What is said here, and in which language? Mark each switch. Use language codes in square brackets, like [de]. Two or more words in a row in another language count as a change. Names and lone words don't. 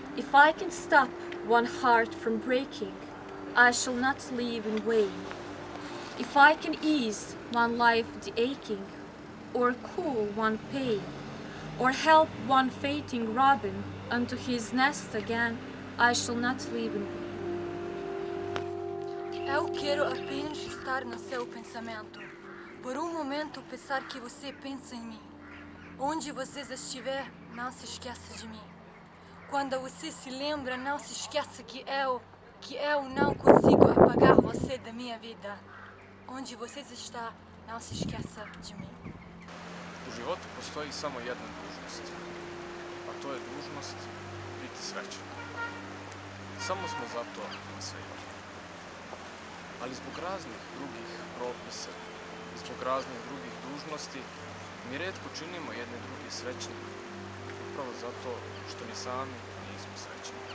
[en] If I can stop one heart from breaking, I shall not live in vain. If I can ease one life the aching, or cool one pain, or help one fainting robin unto his nest again, I shall not live in vain. [pt] Eu quero apenas estar no seu pensamento, por um momento pensar que você pensa em mim. Onde você estiver, não se esqueça de mim. Quando você se lembra, não se esqueça que eu não consigo apagar você da minha vida. Onde você está, não se esqueça de mim. [bs] U životu postoji samo jedna dužnost, a to je dužnost biti srećan. Samo smo zato na svijetu. Ali zbog raznih drugih propisa, zbog raznih drugih dužnosti, mi rijetko činimo jedne druge srećne, upravo zato što ni sami nismo srećni.